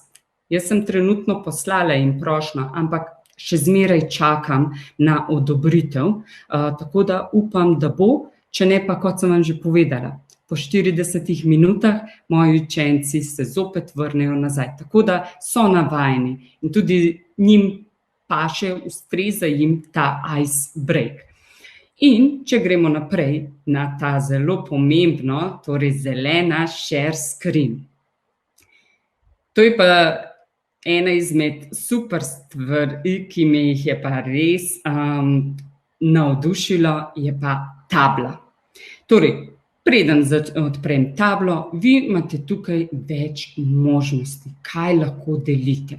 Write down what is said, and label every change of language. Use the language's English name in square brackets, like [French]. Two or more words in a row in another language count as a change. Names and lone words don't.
[Slovenian] Jaz sem trenutno poslala jim prošnjo, ampak še zmeraj čakam na odobritev, tako da upam, da bo, če ne pa, kot sem vam že povedala, po 40 minutah moji učenci se zopet vrnejo nazaj, tako da so navajeni in tudi njim paše, ustreza jim ta [English] ice break. [Slovenian] In če gremo naprej na ta zelo pomembno, torej zelena [English] share screen. [Slovenian] To je pa ena izmed super stvari, ki me jih je pa res navdušilo, je pa tabla. Torej, preden odprem tablo, vi imate tukaj več možnosti, kaj lahko delite.